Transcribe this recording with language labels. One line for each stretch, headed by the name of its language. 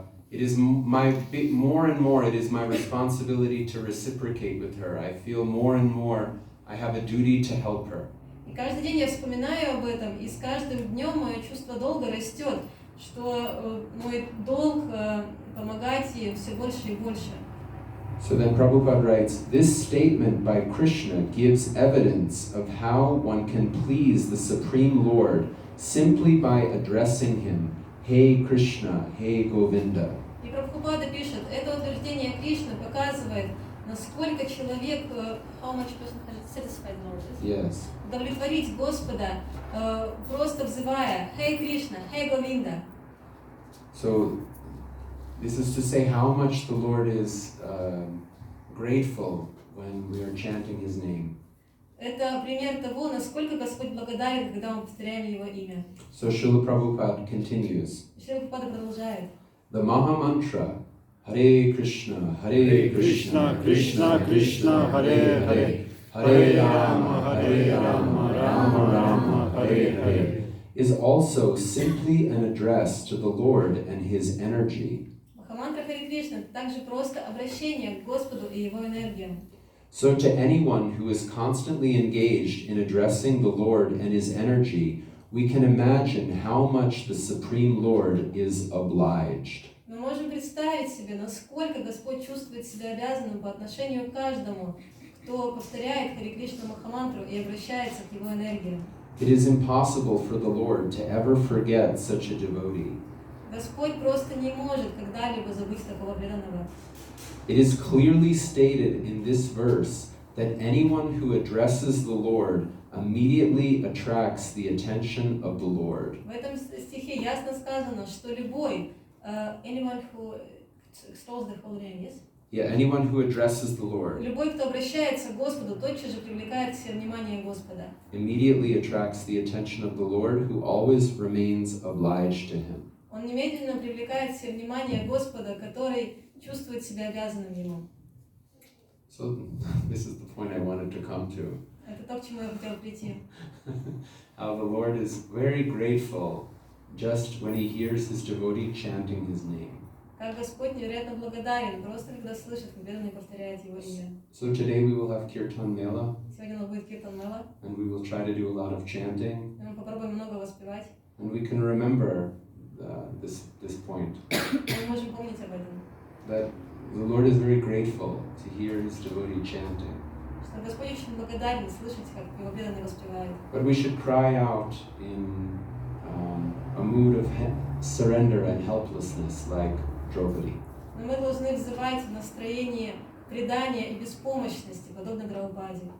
English: It is more and more, it is my responsibility to reciprocate with her. I feel more and more I have a duty to help her.
Russian: И каждый день я вспоминаю об этом, и с каждым днем мое чувство долга растет, что мой долг помогать ей все больше и больше.
English: So then Prabhupada writes, this statement by Krishna gives evidence of how one can please the Supreme Lord simply by addressing him, Hey Krishna, Hey Govinda.
Russian: И Прабхупада пишет, это утверждение Кришны показывает, насколько человек,
English: how much person has satisfied Lord, Yes.
Russian: удовлетворить Господа, просто взывая, Hey Krishna, Hey Govinda.
English: So this is to say how much the Lord is grateful when we are chanting His name.
Russian: Это пример того, насколько Господь благодарен, когда мы повторяем Его имя.
English: So Srila Prabhupada continues.
Russian: Шрила Прабхупада продолжает.
English: The Maha Mantra, Hare Krishna, Hare Krishna, Krishna Krishna, Hare Hare, Hare Rama, Rama Rama, Hare Hare, is also simply an address to the Lord and His energy.
Russian: Махамантра Харе Кришна – также просто обращение к Господу и Его энергиям.
English: So to anyone who is constantly engaged in addressing the Lord and His energy, we can imagine how much the Supreme Lord is obliged.
Russian: Мы можем представить себе, насколько Господь чувствует себя обязанным по отношению к каждому, кто повторяет Харе Кришна Махамантру и обращается к Его энергиям.
English: It is impossible for the Lord to ever forget such a devotee.
Russian: Господь просто не может когда-либо забыть такого преданного.
English: It is clearly stated in this verse that anyone who addresses the Lord immediately attracts the attention of the Lord.
Russian: В этом стихе ясно сказано, что любой,
English: anyone who, extols the holy name, yes? Yeah, anyone who addresses the Lord
Russian: Любой, кто обращается к Господу, тотчас же привлекает к себе внимание Господа.
English: immediately attracts the attention of the Lord, who always remains obliged to him.
Russian: Он немедленно привлекает к себе внимание Господа, который чувствует себя обязанным Ему.
English: So this is the point I wanted to come to.
Russian: Это то, к чему я хотела прийти.
English: How the Lord is very grateful just when he hears his devotee chanting his name.
Russian: Как Господь невероятно благодарен, просто когда слышит, как преданный повторяет Его имя.
English: So today we will have Kirtan Mela,
Russian: Сегодня у нас будет Киртан Мела,
English: and we will try to do a lot of chanting,
Russian: и мы попробуем много воспевать.
English: and we can remember this point,
Russian: Мы можем помнить об этом,
English: that the Lord is very grateful to hear his devotee chanting.
Russian: что Господь очень благодарен слышать, как Его преданный воспевает.
English: But we should cry out in a mood of surrender and helplessness, like Draupadi.
Russian: Но мы должны взывать в настроении предания и беспомощности, подобно Драупаде.